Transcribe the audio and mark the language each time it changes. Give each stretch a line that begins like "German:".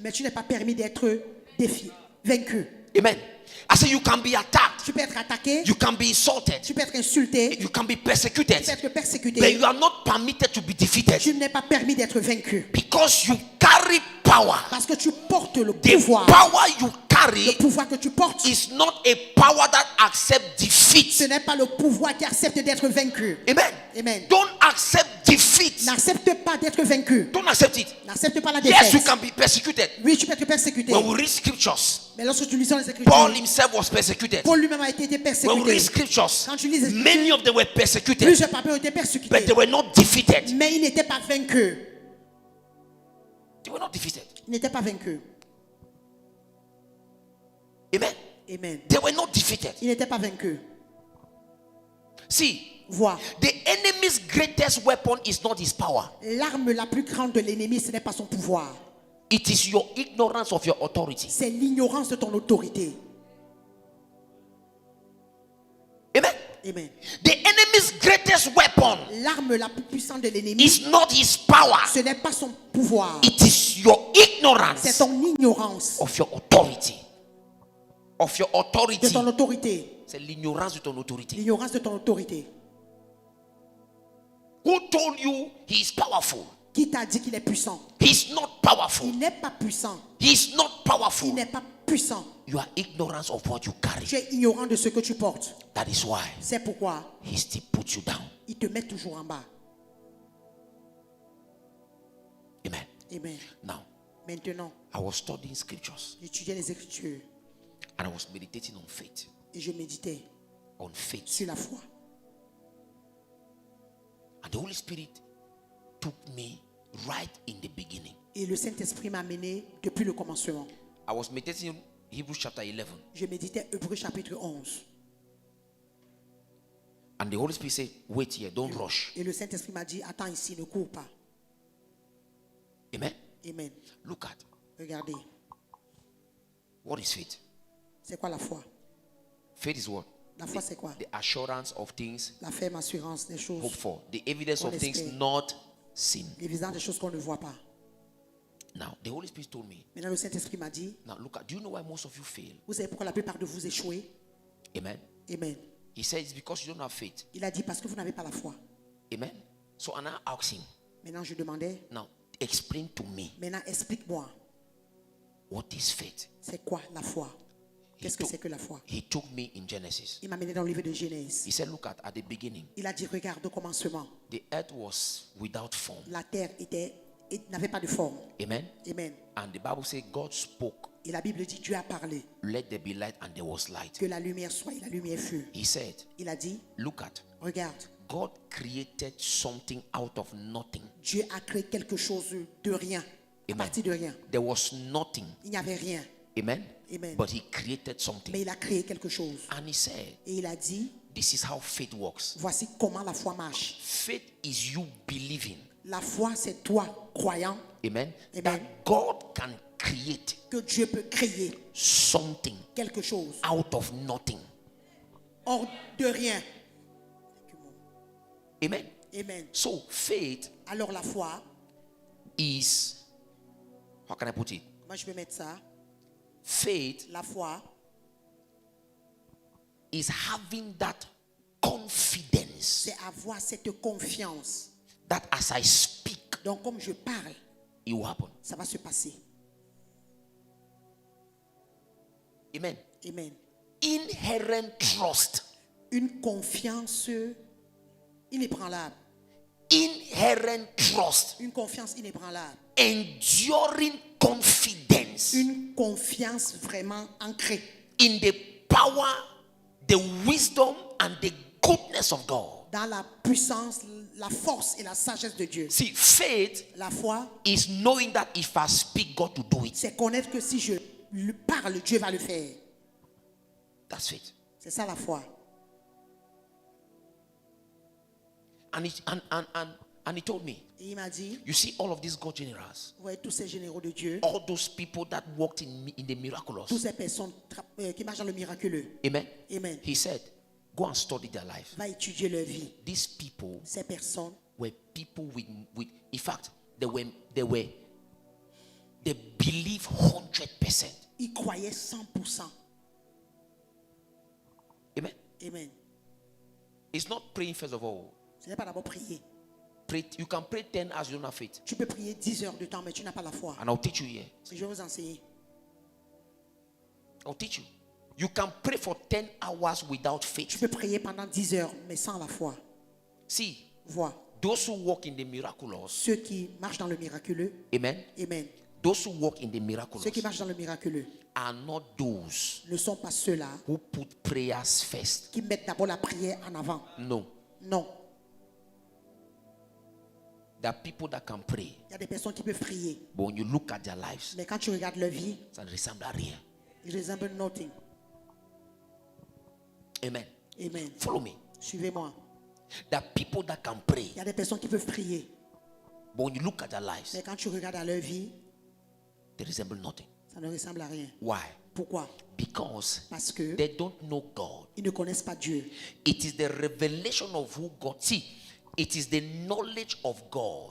French: Mais tu n'es pas permis d'être défié, vaincu. Amen.
English: I say you can be attacked.
French: Tu peux être attaqué.
English: You can be insulted.
French: Tu peux être insulté.
English: You can be
French: Tu peux
English: persecuted.
French: être
English: But
French: persécuté.
English: you are not permitted to be defeated.
French: Tu n'es pas permis d'être vaincu.
English: Because you carry power.
French: Parce que tu portes le
English: The
French: pouvoir.
English: power you
French: Le
English: carry
French: pouvoir que tu portes,
English: is not a power that accepts
French: ce
English: defeat.
French: n'est pas le pouvoir qui accepte d'être vaincu. Amen. Amen.
English: Don't accept defeat.
French: N'accepte pas d'être vaincu.
English: Don't accept it.
French: N'accepte pas la
English: Yes, you
French: défaite.
English: can be persecuted.
French: Oui, tu peux être persécuté.
English: When we read scriptures,
French: Mais lorsque tu lis dans les Écritures,
English: Paul himself was persecuted.
French: Paul lui-même a été
English: When we
French: persécuté.
English: read scriptures,
French: Quand tu lis les
English: many
French: Écritures,
English: of them were persecuted,
French: plusieurs papas ont été
English: but
French: persécutés.
English: they were not defeated.
French: Mais ils n'étaient pas vaincus.
English: They were not defeated.
French: Ils n'étaient pas vaincus. Amen. Amen.
English: They were not defeated.
French: Ils n'étaient pas vaincus.
English: See,
French: Vois,
English: the enemy's greatest weapon is not his power.
French: l'arme la plus grande de l'ennemi, ce n'est pas son pouvoir.
English: It is your ignorance of your authority.
French: C'est l'ignorance de ton autorité. Amen. Amen.
English: The enemy's greatest weapon
French: L'arme la plus puissante de l'ennemi,
English: is not his power.
French: ce n'est pas son pouvoir.
English: It is your
French: C'est
English: ignorance
French: ton ignorance
English: of your authority. Of your
French: de
English: authority.
French: ton autorité. C'est l'ignorance de ton autorité. L'ignorance de ton autorité.
English: Who told you he is powerful?
French: Qui t'a dit qu'il est puissant?
English: He is not powerful.
French: Il n'est pas puissant.
English: He is not
French: Il
English: powerful.
French: n'est pas puissant.
English: You are ignorant of what you carry.
French: Tu es ignorant de ce que tu portes.
English: That is why
French: C'est pourquoi
English: he still puts you down.
French: il te met toujours en bas. Amen. Amen.
English: Now,
French: Maintenant,
English: I was studying scriptures
French: j'étudiais les Écritures
English: and I was meditating on faith.
French: et je méditais
English: On faith.
French: sur la foi.
English: And the Holy Spirit took me right in the beginning.
French: Et le Saint-Esprit m'a mené depuis le commencement.
English: I was meditating on Hebrews chapter 11.
French: Je méditais Hébreux chapitre 11.
English: And the Holy Spirit said, wait here, don't rush.
French: Et le Saint-Esprit m'a dit, attends ici, ne cours pas. Amen. Amen.
English: Look at
French: Regardez,
English: what is faith.
French: c'est quoi la foi?
English: Faith is what?
French: La foi, c'est quoi?
English: The assurance of things
French: La ferme assurance des
English: hoped
French: choses,
English: for, the evidence
French: On
English: of things
French: espère.
English: not seen.
French: l'évidence des choses qu'on ne voit pas.
English: Now, the Holy Spirit told me,
French: Maintenant, le Saint-Esprit m'a dit,
English: now look at, do you know why most of you fail?
French: vous savez pourquoi la plupart de vous échouez? Amen. Amen.
English: He said it's because you don't have faith.
French: Il a dit, parce que vous n'avez pas la foi.
English: Amen. So I now asked him,
French: Maintenant, je demandais,
English: now explain to me
French: maintenant, explique-moi,
English: what is faith.
French: c'est quoi la foi? Qu'est-ce que
English: took-
French: c'est que la foi?
English: He took me in Genesis.
French: Il m'a mené dans le livre de Genèse.
English: He said, look at the beginning,
French: Il a dit, regarde au commencement,
English: the earth was without form.
French: la terre n'avait pas de forme. Amen. Amen.
English: And the Bible says God spoke,
French: Et la Bible dit, Dieu a parlé,
English: let there be light, and there was light.
French: que la lumière soit et la lumière fut.
English: He said,
French: Il a dit,
English: look at,
French: regarde,
English: God created something out of nothing.
French: Dieu a créé quelque chose de rien, à Amen. partir de rien.
English: There was nothing.
French: Il n'y avait rien, Amen. Amen.
English: But he created
French: mais
English: something.
French: il a créé quelque chose.
English: And he said,
French: Et il a dit,
English: this is how faith works.
French: voici comment la foi marche.
English: Faith is you believing.
French: La foi, c'est toi, croyant, Amen. Amen.
English: That God can create
French: que Dieu peut créer
English: something
French: quelque chose
English: out of nothing.
French: hors de rien. Amen. Amen.
English: So faith
French: Alors la foi,
English: is, how can I put it?
French: moi je peux mettre ça,
English: Faith
French: la foi,
English: is having that confidence
French: c'est avoir cette confiance.
English: that as I speak,
French: Donc comme je parle,
English: it will happen.
French: ça va se passer. Amen. Amen.
English: Inherent trust.
French: Une confiance inébranlable.
English: Inherent trust.
French: Une confiance inébranlable.
English: Enduring confidence
French: Une confiance vraiment ancrée
English: in the power, the wisdom, and the goodness of God.
French: dans la puissance, la force et la sagesse de Dieu.
English: See, faith
French: La foi,
English: is knowing that if I speak, God will do it.
French: c'est connaître que si je lui parle, Dieu va le faire.
English: That's faith.
French: C'est ça la foi.
English: And he told me,
French: Et il m'a dit,
English: you see all of these God generals,
French: vous voyez tous ces généraux de Dieu,
English: all those people that walked in the
French: toutes
English: miraculous.
French: ces personnes qui marchent dans le miraculeux. Amen. Amen.
English: He said, go and study their life.
French: Va étudier leur vie.
English: These people
French: Ces personnes
English: were people with in fact, they believe 100%.
French: ils croyaient 100%. Amen. Amen.
English: It's not praying first of all.
French: Ce n'est pas d'abord prier.
English: Pray, you can pray 10 hours, you don't have faith.
French: Tu peux prier 10 heures de temps, mais tu n'as pas la foi.
English: And I'll teach you here.
French: Je vais vous enseigner.
English: I'll teach you. You can pray for 10 hours without
French: Tu
English: faith.
French: peux prier pendant 10 heures, mais sans la foi.
English: See,
French: Vois.
English: those who walk in the miraculous,
French: Ceux qui marchent dans le miraculeux, amen. amen.
English: Those who walk in the
French: Ceux
English: miraculous
French: qui marchent dans le miraculeux
English: are not those
French: ne sont pas ceux-là
English: who put prayers first.
French: qui mettent d'abord la prière en avant.
English: No.
French: Non.
English: There are people that can pray,
French: Il y a des personnes qui peuvent prier,
English: but when you look at their lives,
French: mais quand tu regardes leur vie, ça ne ressemble à rien. ils resemblent nothing. Amen. Amen.
English: Follow me.
French: Suivez-moi.
English: There are people that can pray,
French: Il y a des personnes qui peuvent prier,
English: but when you look at their lives,
French: mais quand tu regardes à leur vie,
English: they resemble nothing.
French: ça ne ressemble à rien.
English: Why?
French: Pourquoi?
English: Because
French: Parce que
English: they don't know God.
French: ils ne connaissent pas Dieu.
English: It is the revelation of who God. See, it is the knowledge of God.